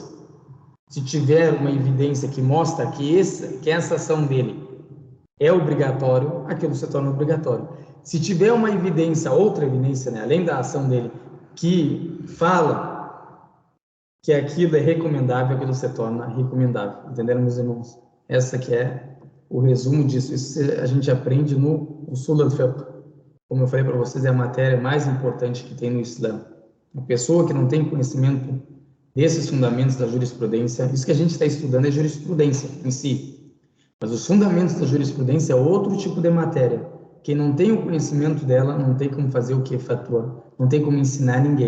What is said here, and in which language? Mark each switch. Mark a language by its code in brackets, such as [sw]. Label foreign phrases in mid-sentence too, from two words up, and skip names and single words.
[pt] Se tiver uma evidência que mostra que essa ação dele é obrigatório, aquilo se torna obrigatório. Se tiver uma evidência, outra evidência, né, além da ação dele, que fala que aquilo é recomendável, aquilo se torna recomendável. Entenderam, meus irmãos? Essa que é o resumo disso. Isso a gente aprende no [ar] أصول الفقه. [pt] Como eu falei para vocês, é a matéria mais importante que tem no Islã. A pessoa que não tem conhecimento desses fundamentos da jurisprudência, isso que a gente está estudando é jurisprudência em si. Mas os fundamentos da jurisprudência é outro tipo de matéria. Quem não tem o conhecimento dela não tem como fazer o que é fatwa, não tem como ensinar ninguém.